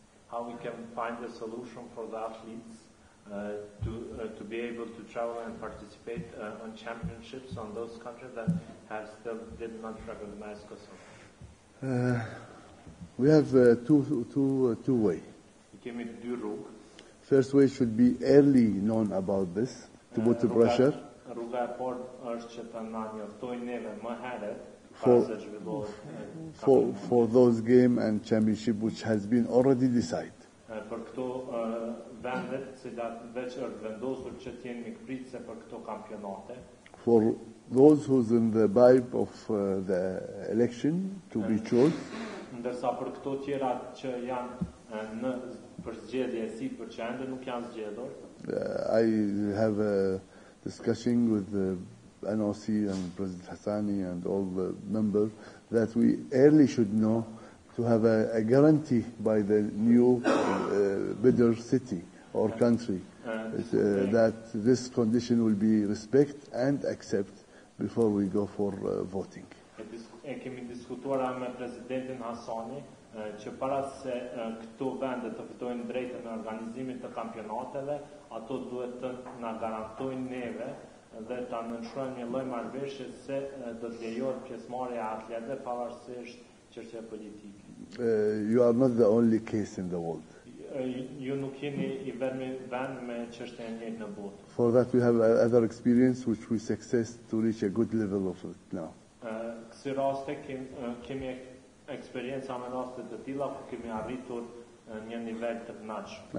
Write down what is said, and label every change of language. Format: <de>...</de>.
<en>How we can find a solution for the athletes to be able to travel and participate on championships on those countries that have still did not recognize Kosovo? We have two ways.</en> <sq>Kemi 2 rrugë.</sq> <en>First way should be early known about this, to put the pressure.</en> <sq>Rruga e parë është që të na njoftojnë neve më herët</sq> <en>for those game and championship which has been already decided.</en> <sq>Për këto vendet cilat veç është vendosur që të jenë mikpritëse për këto kampionate.</sq> <en>For those who's in the vibe of the election to be chosen.</en> <sq>Ndërsa për këto tjera që janë në përzgjedhje sipër që ende nuk janë zgjedhur.</sq> <en>I have a discussion with the NOC and President Hassani and all the members that we early should know to have a guarantee by the new bidder city or country that this condition will be respect and accept before we go for voting.</en> <sq>E kemi diskutuar me presidentin Hassani që para se këto vende të fitojnë drejtën e organizimit të kampionateve, ato duhet të na garantojnë neve dhe ta nënshkrojnë një lloj marrëveshje se do të lejohet pjesëmarrja e atletëve pavarësisht çështjeve politike.</sq> <en>You are not the only case in the world.</en> <sq>Ju nuk jeni I vetmi vend me çështje e njëjtë në botë.</sq> <en>For that we have other experience which we success to reach a good level of it now.</en> <sq>Kësi raste kemi eksperjenca me raste të tilla ku kemi arritur një nivel të kënaqshëm.</sq>